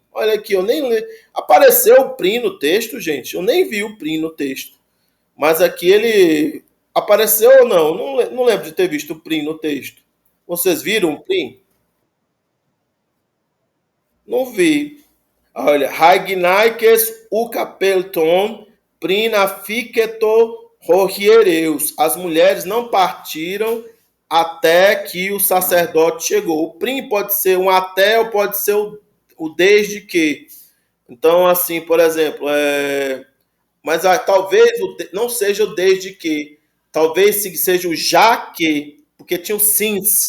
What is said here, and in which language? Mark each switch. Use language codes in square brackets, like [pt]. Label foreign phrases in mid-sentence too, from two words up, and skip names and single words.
[pt] Olha aqui, eu nem li. Apareceu o prim no texto, gente. Eu nem vi o prim no texto. Mas aqui ele apareceu ou não? Não lembro de ter visto o prim no texto. Vocês viram o prim? Não vi. Olha, Ragnaikes ucapelton prinaficeto rogiereus. As mulheres não partiram até que o sacerdote chegou. O prim pode ser um até ou pode ser o desde que. Então, assim, por exemplo, mas talvez não seja o desde que. Talvez seja o já que, porque tinha o since.